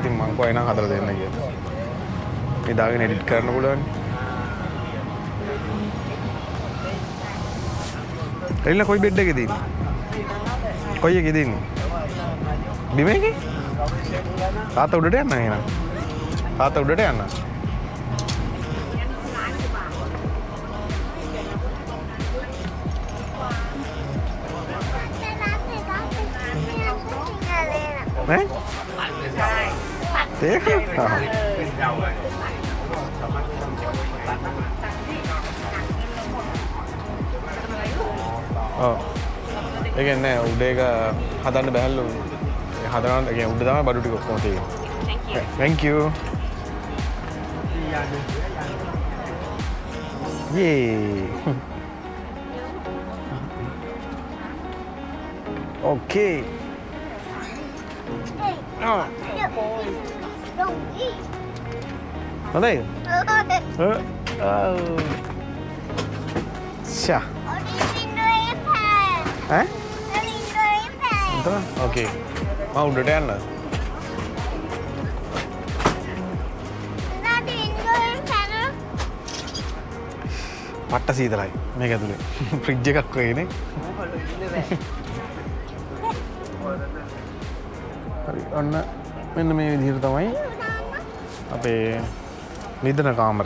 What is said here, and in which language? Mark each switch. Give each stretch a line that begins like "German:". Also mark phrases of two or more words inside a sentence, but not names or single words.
Sinhala: ඉතින් මං කොහේ නම් හදලා දෙන්න කියලා. මේ දාගෙන edit කරන්න පුළුවන්. එල්ල කොයි බෙඩ් එකේද ඉන්නේ? කොයි එකේද ඉන්නේ? බිම එකේ? තාත්තා උඩට යන්න එහෙනම්. තාත්තා උඩට යන්න.
Vietnamese: Đấy. Tiếc.
Sinhala: ඒ කියන්නේ උඩ එක හදන්න බැහැලු. හදනවා ඒ කියන්නේ උඩ තමයි බඩු ටික ඔක්කොම තියෙන්නේ.
English: Thank you. Yay. Okay.
Vietnamese: Ở đây. Chà. Hả? Okay.
Indonesian: Mau udah deh lah.
Sinhala: පට්ට සීතලයි මේක ඇතුලේ. ෆ්‍රිජ් එකක් වගේ නේ. හරි ඔන්න මෙන්න මේ විදිහට තමයි අපේ නිදන කාමරය.